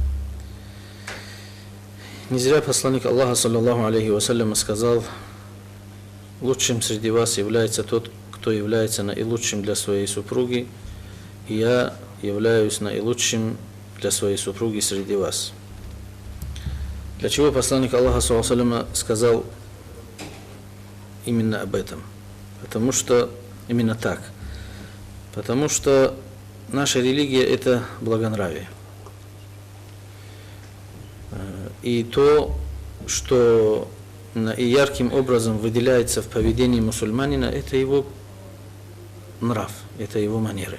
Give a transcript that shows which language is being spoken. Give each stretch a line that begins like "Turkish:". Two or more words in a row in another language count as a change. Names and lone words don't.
Russian: Не зря посланник Аллаха,
Arabic: صلى الله عليه وسلم,
Russian: сказал: лучшим среди вас является тот, кто является наилучшим для своей супруги, и я являюсь наилучшим для своей супруги среди вас. Для чего посланник Аллаха,
Arabic: صلى الله عليه وسلم,
Russian: сказал именно об этом? Потому что именно так. Потому что наша религия – это благонравие. И то, что ярким образом выделяется в поведении мусульманина, это его нрав, это его манеры.